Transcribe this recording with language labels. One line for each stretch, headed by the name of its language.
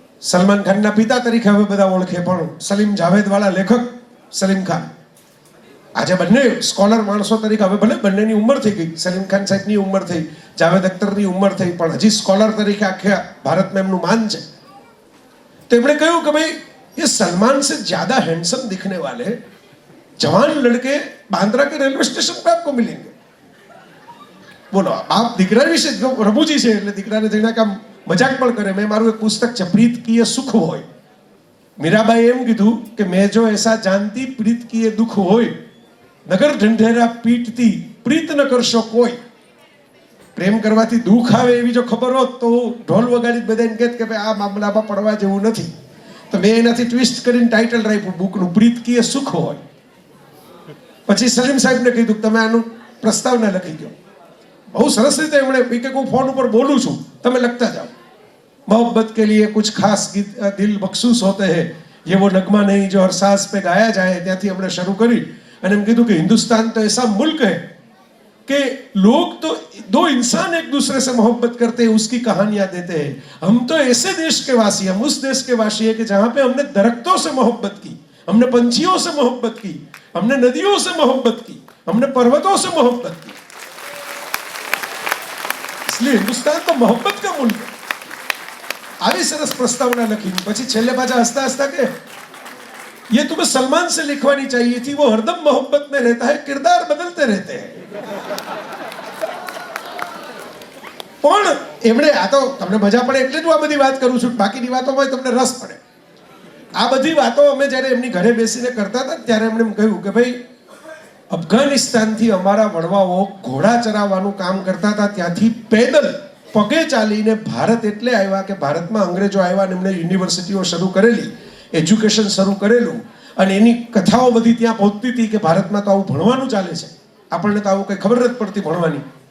Gujarati: સલમાન ખાનના પિતા તરીકે હવે બધા ઓળખે, પણ સલીમ જાવેદ વાળા લેખક સલીમ ખાન આજે બંને સ્કોલર માણસો તરીકે હવે ભલે બંનેની ઉંમર થઈ ગઈ. સલીમ ખાન સાહેબની ઉંમર થઈ, જાવેદ અખ્તરની ઉંમર થઈ, પણ હજી સ્કોલર તરીકે આખા ભારતમાં એમનું માન છે. તો એમણે કહ્યું કે ભાઈ
Hindi: ये सलमान से ज्यादा हैंडसम दिखने वाले जवान लड़के बांद्रा के रेलवे स्टेशन पे आपको मिलेंगे.
Gujarati: બોલો, બાપ દીકરા વિશે રમૂજી છે એટલે દીકરાને જઈને કામ મજાક પણ કરે. મેં મારું એક પુસ્તક છે પ્રીત કી સુખ હોય. મીરાબાઈ એમ કીધું કે
Hindi: મેં જો એસા જાનતી પ્રીત કી દુઃખ હોય, નગર ઢંઢેરા પીટતી
Gujarati: પ્રીત ન કરશો કોઈ. પ્રેમ કરવાથી દુઃખ આવે એવી જો ખબર હોત તો ઢોલ વગાડી બધાને કહેત કે ભાઈ આ મામલામાં પડવા જેવું નથી. તો મેં એનાથી ટ્વિસ્ટ કરીને ટાઇટલ રાખ્યું બુકનું, પ્રીત કી સુખ હોય. પછી સલીમ સાહેબને કીધું તમે આનું પ્રસ્તાવના લખી દો. બહુ સરસ રીતે એમણે કે હું ફોન ઉપર બોલું છું, તમે લખતા જાઓ.
Hindi: मोहब्बत के लिए कुछ खास दिल मखसूस होते हैं, ये वो नगमा नहीं जो हर सांस पे गाया जाए.
Gujarati: ત્યાંથી આપણે શરૂ કરી અને એમ કીધું કે
Hindi: हिंदुस्तान तो ऐसा मुल्क है कि लोग तो दो इंसान एक दूसरे से मोहब्बत करते हैं, उसकी कहानियां देते हैं. हम तो ऐसे देश के वासी, हम उस देश के वासी है कि जहां पे हमने दरख्तों से मोहब्बत की, हमने पंछियों से मोहब्बत की, हमने नदियों से मोहब्बत की, हमने पर्वतों से मोहब्बत की. इसलिए हिंदुस्तान तो मोहब्बत का मुल्क है.
Gujarati: આવી સરસ પ્રસ્તાવના લખી. પછી છેલ્લે પાછા હસતા હસતા કે
Hindi: ये तुम्हें सलमान से लिखवानी चाहिए थी, वो हरदम मोहब्बत में रहता है, किरदार बदलते रहते हैं.
Gujarati: પણ એમણે આ તો તમને મજા પડે એટલે જ આ બધી વાત કરું છું, બાકીની વાતોમાં તમને રસ પડે. આ બધી વાતો અમે જ્યારે એમની ઘરે બેસીને કરતા હતા ત્યારે એમણે કહ્યું કે ભાઈ અફઘાનિસ્તાનથી અમારા વડવાઓ ઘોડા ચરાવવાનું કામ કરતા હતા, ત્યાંથી પેદલ પગે ચાલીને ભારત એટલે આવ્યા કે ભારતમાં અંગ્રેજો આવ્યા અને એમણે યુનિવર્સિટીઓ શરૂ કરેલી, એજ્યુકેશન શરૂ કરેલું, અને એની કથાઓ બધી ત્યાં પહોંચતી હતી કે ભારતમાં તો આવું ભણવાનું ચાલે છે, આપણને તો આવું કંઈ ખબર નથી પડતી ભણવાની.